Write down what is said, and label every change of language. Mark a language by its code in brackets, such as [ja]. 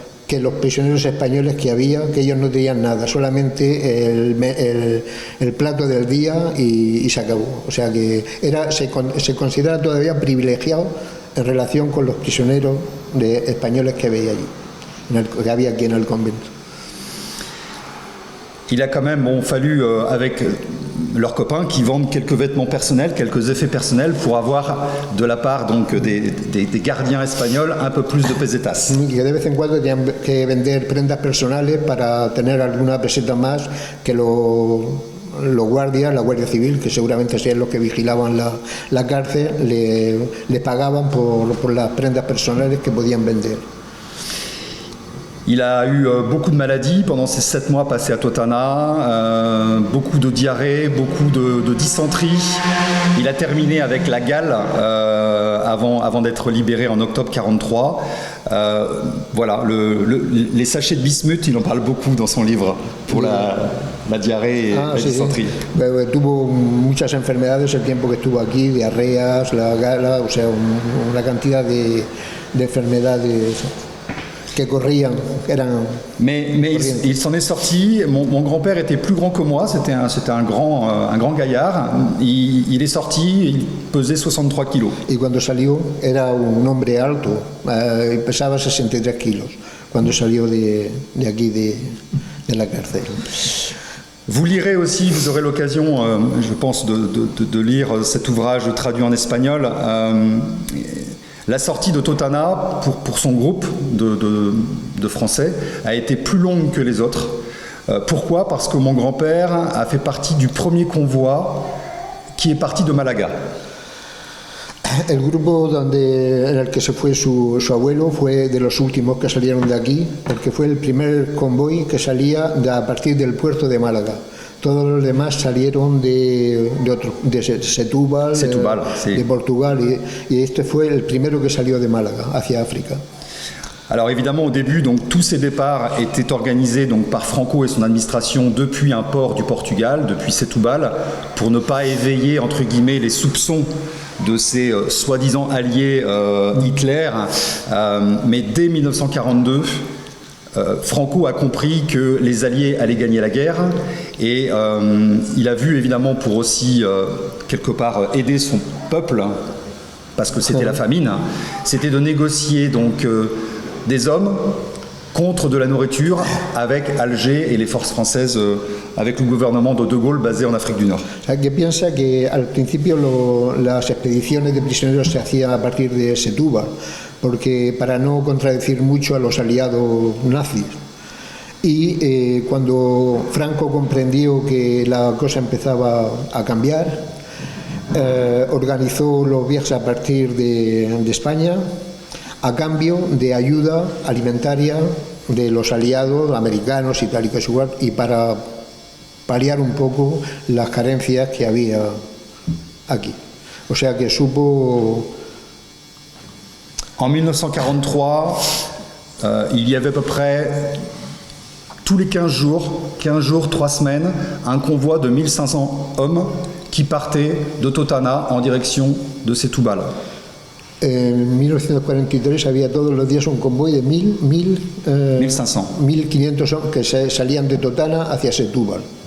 [es] que los prisioneros españoles que había, que ellos no tenían nada, solamente el plato del día y se acabó. O sea que se considera todavía privilegiado en relación con los prisioneros españoles que veía allí, que había aquí en el convento. [fr] Il a quand même fallu, avec leurs copains, qui vendent quelques vêtements personnels, quelques effets personnels, pour avoir de la part donc, des gardiens espagnols un peu plus de pesetas. [es] Y que de vez en cuando tenían que vender prendas personales para tener alguna peseta más que los guardias, la Guardia Civil, que seguramente serían los que vigilaban la cárcel, le pagaban por las prendas personales que podían vender. [fr] Il a eu beaucoup de maladies pendant ces 7 mois passés à Totana, beaucoup de diarrhée, beaucoup de dysenterie. Il a terminé avec la gale avant d'être libéré en octobre 1943. Voilà, les sachets de bismuth, il en parle beaucoup dans son livre pour la diarrhée et la dysenterie. [es] Sí. Tuvo muchas enfermedades el tiempo que estuvo aquí, diarreas, la gala, o sea, una cantidad de enfermedades que corrían, eran. [fr] Mais il s'en est sorti. Mon grand-père était plus grand que moi, c'était un grand gaillard. Il est sorti, il pesait 63 kilos. [es] Y cuando salió era un hombre alto, pesaba 63 kilos cuando salió de aquí, de la cárcel. [fr] Vous lirez aussi, vous aurez l'occasion, je pense, de lire cet ouvrage traduit en espagnol. La sortie de Totana pour son groupe de Français a été plus longue que les autres. Pourquoi ? Parce que mon grand-père a fait partie du premier convoi qui est parti de Malaga. [es] El grupo en el que se fue su abuelo fue de los últimos que salieron de aquí, porque fue el primer convoy que salía a partir del puerto de Málaga. Todos los demás salieron de Setúbal, sí. de Portugal, y este fue el primero que salió de Málaga hacia África. [fr] Alors évidemment au début, donc, tous ces départs étaient organisés donc, par Franco et son administration depuis un port du Portugal, depuis Setúbal, pour ne pas éveiller entre guillemets les soupçons de ces soi-disant alliés Hitler. Mais dès 1942, Franco a compris que les Alliés allaient gagner la guerre et il a vu évidemment pour aussi quelque part aider son peuple, parce que c'était la famine, c'était de négocier donc des hommes contre de la nourriture avec Alger et les forces françaises, avec le gouvernement de Gaulle basé en Afrique du Nord. [es] O sea, que piensa que al principio las expediciones de prisioneros se hacían a partir de Setúbal, porque para no contradecir mucho a los aliados nazis. Y cuando Franco comprendió que la cosa empezaba a cambiar, organizó los viajes a partir de España a cambio de ayuda alimentaria de los aliados americanos y tal y para paliar un poco las carencias que había aquí. O sea que supo. [fr] En 1943, il y avait à peu près tous les 15 jours, 3 semaines, un convoi de 1500 hommes qui partait de Totana en direction de Setúbal. [es] En 1943 había todos los días un convoy de 1500 [fr] hommes [es] que salían de Totana hacia Setúbal.